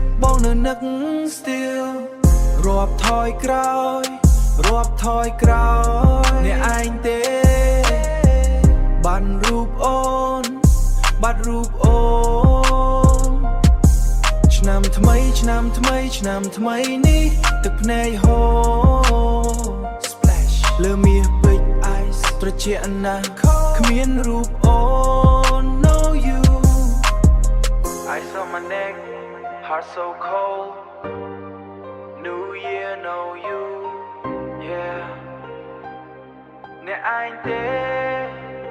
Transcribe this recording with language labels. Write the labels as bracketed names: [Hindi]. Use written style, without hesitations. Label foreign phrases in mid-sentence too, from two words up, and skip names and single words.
[Khmer] រាប់ថយក្រោយអ្នកឯងទេបាត់រូបអូន ឆ្នាំថ្មីនេះទឹកភ្នែកហូរ Splash លើមាសពេជ្រ Ice ត្រជាក់ណាស់គ្មានរូបអូន [English] No you Ice on my neck Heart so cold New year no you Yeah [Khmer] អ្នកឯងទេ